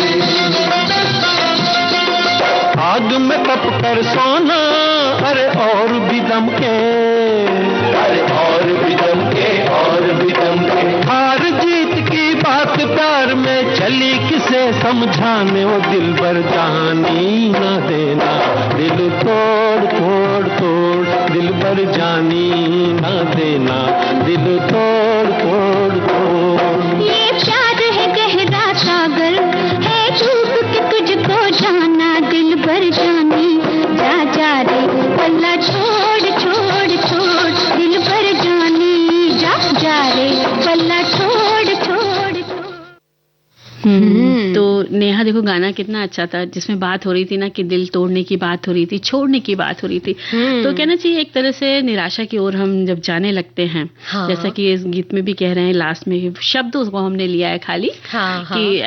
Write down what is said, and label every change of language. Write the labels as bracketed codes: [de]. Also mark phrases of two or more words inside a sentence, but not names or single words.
[hi] आग में तप कर सोना, अरे और भी दमके, अरे और भी दमके, और भी दमके। हार जीत की बात प्यार में चली किसे समझाने, वो दिल भर जानी ना देना दिल तोड़ तोड़ तोड़ दिल भर जानी ना देना दिल तोड़ तोड़ तोड़। ये प्यार है गहरा सागर है डूब के तुझको जाना दिल भर जानी जा जा रे पल्ला छोड़ छोड़ छोड़ दिल भर जानी जा जा रे पल्ला छोड़ छोड़ छोड़। तो नेहा देखो गाना कितना अच्छा था, जिसमें बात हो रही थी ना कि दिल तोड़ने की बात हो रही थी, छोड़ने की बात हो रही थी। तो कहना चाहिए एक तरह से निराशा की ओर हम जब जाने लगते हैं, हाँ। जैसा कि इस गीत में भी कह रहे हैं लास्ट में शब्दों को हमने लिया है खाली, हाँ, कि हाँ।